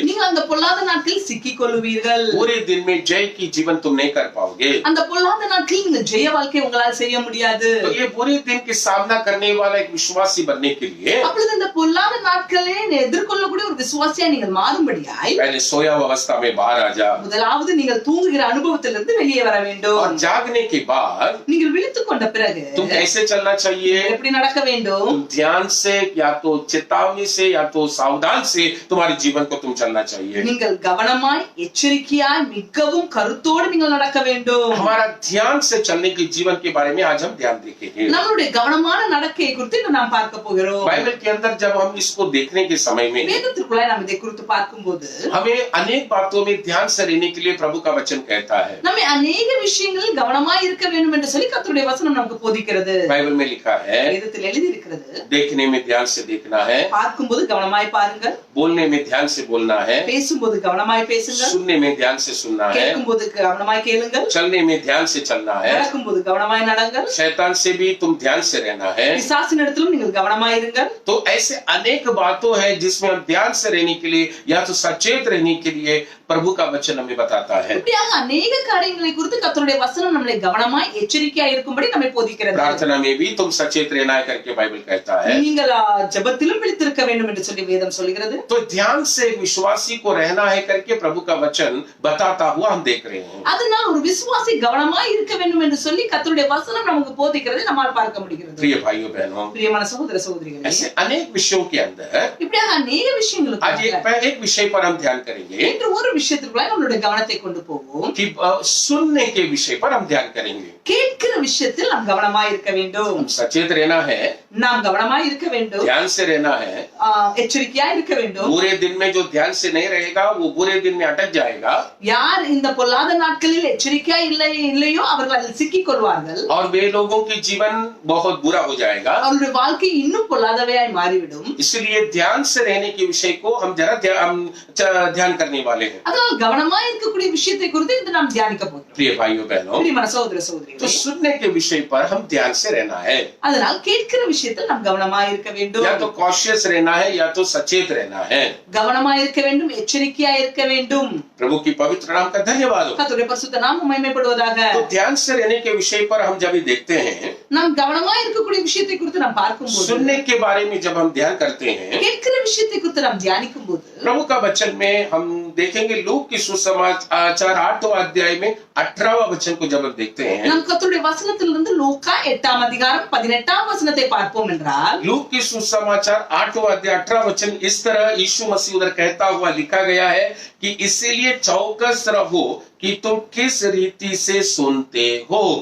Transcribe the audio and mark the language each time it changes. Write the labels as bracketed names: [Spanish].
[Tamil] நீங்கள் அந்த பொல்லாத நாட்களில் சிக்கிக் கொள்வீர்கள். [Hindi] बुरे दिन में जय की जीवन तुम नहीं कर पाओगे। [Tamil] அந்த பொல்லாத நாட்களில் இந்த ஜெய வாழ்க்கை உங்களால் செய்ய முடியாது. [Hindi] तो ये बुरे दिन के सामना करने वाला एक विश्वासी बनने के लिए [Tamil] அப்பொழுது இந்த பொல்லாத நாட்களை எதிர்கொள்ளக்கூடிய ஒரு விசுவாசியா நீங்கள் மாறும்படியாய் [Hindi] पहले सोया हुआ अवस्था में बाहर आ जा, [Tamil] முதலாவது நீங்கள் தூங்குகிற அனுபவத்திலிருந்து வெளியே வர வேண்டும். [Hindi] और जागने के बाद [Tamil] நீங்கள் விழித்துக் கொண்ட பிறகு [Hindi] तुम कैसे चलना चाहिए? [Tamil] எப்படி நடக்க வேண்டும்? [Hindi] तुम ध्यान से या तो चेतावनी से या तो सावधान से तुम्हारे जीवन को तुम चलना चाहिए। [Tamil] நீங்கள் கவனமாய் எச்சரிக்கையாய் மிகவும் கருத்தோடு நீங்கள் நடக்க வேண்டும். [Hindi] हमारा ध्यान से चलने के जीवन के बारे में आज हम ध्यान देखेंगे। [Tamil] நம்மளுடைய கவனமான நடக்கையை குறித்து இன்று நாம் பார்க்க போகிறோம். [Hindi] बाइबल के अंदर जब हम इसको देखने के समय में [Tamil] வேதத்திற்குள்ளாய் நாம் இதை குறித்து பார்க்கும்போது [Hindi] हमें अनेक बातों में ध्यान से रहने के लिए प्रभु का वचन कहता है। [Tamil] நம்ம अनेक விஷயங்களில் கவனமாய் இருக்க வேண்டும் என்று சொல்லி கர்த்தருடைய வசனம் நமக்கு போதிக்கிறது. [Hindi] बाइबल में लिखा है, [Tamil] வேதத்தில் எழுதி இருக்கிறது, [Hindi] देखने में ध्यान से देखना है, [Tamil] பார்க்கும்போது கவனமாய் பாருங்கள், [Hindi] बोलने में ध्यान से बोलना है, [Tamil] பேசும்போது கவனமாய் பேசுங்கள், [Hindi] सुनने में ध्यान से सुनना है, [Tamil] கேட்கும்போது கவனமாய் கேளுங்கள், [Hindi] चलने में ध्यान से चलना है, [Tamil] நடக்கும்போது கவனமாய் நடங்கள், [Hindi] शैतान से भी तुम ध्यान से रहना है। [Tamil] பிசாசினிடத்திலும் நீங்கள் கவனமாய் இருங்கள். [Hindi] तो ऐसे अनेक बातों हैं जिसमें हम ध्यान से रहने के लिए या तो सचेत रहने के लिए प्रभु का वचन हमें बताता है। [Tamil] இப்படியாக अनेक காரியங்களை குறித்து கர்த்தருடைய வசனம் நம்மை கவனமாய் எச்சரிக்கையாய் இருக்கும்படி நம்மை போதிக்கிறது. [Hindi] प्रार्थना में भी तुम सचेत रहना है करके बाइबल कहता है। [Tamil] நீங்கள் ஜெபத்திலும் விழித்திருக்க வேண்டும் என்று சொல்லி வேதம் சொல்கிறது. [Hindi] तो ध्यान से एक विश्वासी को रहना है करके प्रभु का वचन बताता हुआ हम देख रहे हैं। [Tamil] அதனால் ஒரு விசுவாசி கவனமாய் இருக்க வேண்டும் என்று சொல்லி கர்த்தருடைய வசனம் நமக்கு போதிக்கிறதை நம்மால் பார்க்க முடிகிறது. [Hindi] प्रिय भाइयों बहनों, [Tamil] பிரியமான சகோதர சகோதரிகளே, [Hindi] ऐसे अनेक विषयों के अंदर [Tamil] இப்படியாக अनेक விஷயங்களுக்கு [Hindi] आज एक विषय पर हम ध्यान करेंगे [Tamil] இன்று ஒரு விஷயத்திற்குள்ளாய் நம்மளுடைய கவனத்தை கொண்டு போவோம். [Hindi] कि सुनने के विषय पर हम ध्यान करेंगे। [Tamil] கேட்கிற விஷயத்தில் நாம் கவனமாய் இருக்க வேண்டும். [Hindi] सचेत रहना है, [Tamil] நாம் கவனமாய் இருக்க வேண்டும், [Hindi] ध्यान से रहना है। [Tamil] எச்சரிக்கையாய் இருக்க வேண்டும். [Hindi] बुरे दिन में जो ध्यान से नहीं रहेगा वो बुरे दिन में अटक जाएगा, [Tamil] யார் இந்த பொல்லாத நாட்களில் எச்சரிக்கையாய் இல்லையோ அவர்கள் அதில் சிக்கிக் கொள்வார்கள். [Hindi] और वे लोगों की जीवन बहुत बुरा हो जाएगा। [Tamil] அவருடைய வாழ்க்கை இன்னும் பொல்லாதவையாய் மாறிவிடும். [Hindi] इसलिए ध्यान से रहने के विषय को हम जरा ध्यान करने वाले हैं। [Tamil] அதனால் கவனமாய் இருக்கக்கூடிய விஷயத்தை குறித்து இன்று நாம் தியானிக்க போகிறோம். [Hindi] प्रिय भाइयों बहनों, [Tamil] பிரியமான சகோதர [Hindi] तो [Tamil] சகோதரிகளே, [Hindi] सुनने के विषय पर हम ध्यान से रहना है, [Tamil] அதனால் கேட்கிற விஷயத்தில் நாம் கவனமாய் இருக்க வேண்டும். [Hindi] या तो कॉशियस रहना है या तो सचेत रहना है। [Tamil] கவனமாய் இருக்க வேண்டும், எச்சரிக்கையாய் இருக்க வேண்டும். [Hindi] प्रभु की पवित्र नाम का धन्यवाद हो। [Tamil] கர்த்தருடைய பரிசுத்த நாமம் மகிமைப்படுவதாக. [Hindi] तो ध्यान से रहने के विषय पर हम जब भी देखते हैं, [Tamil] நாம் கவனமாய் இருக்கக்கூடிய விஷயத்தை குறித்து நாம் பார்க்கும்போது, [Hindi] सुनने के बारे में जब हम ध्यान करते हैं, [Tamil] கேட்கிற விஷயத்தை குறித்து நாம் தியானிக்கும் போது [Hindi] प्रभु का वचन में हम देखेंगे लूक की सुसमाचार 8वां अध्याय में 18वां वचन को जब हम देखते हैं, [Tamil] நாம் கர்த்தருடைய வசனத்திலிருந்து லூக்கா 8ஆம் அதிகாரம் 18ஆம் வசனத்தை பார்ப்போம் என்றால், [Hindi] लूक की सुसमाचार 8वां अध्याय 18वां वचन इस तरह यीशु मसीह उधर कहता हुआ लिखा गया है कि इसीलिए चौकस रहो कि तुम किस रीति से सुनते हो।